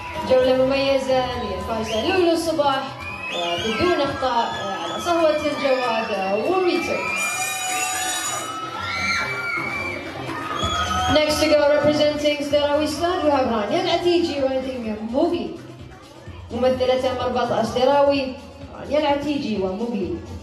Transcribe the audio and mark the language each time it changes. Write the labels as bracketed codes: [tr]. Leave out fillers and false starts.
[ar] جولة مميزة للفائزة لولو الصباح بدون أخطاء على صهوة الجواد ووريتو. [en] Next to go representing Sderawi Squad we have رانيا العتيجي riding Mowgli. [ar] ممثلة مربط أسدراوي رانيا العتيجي وموغلي.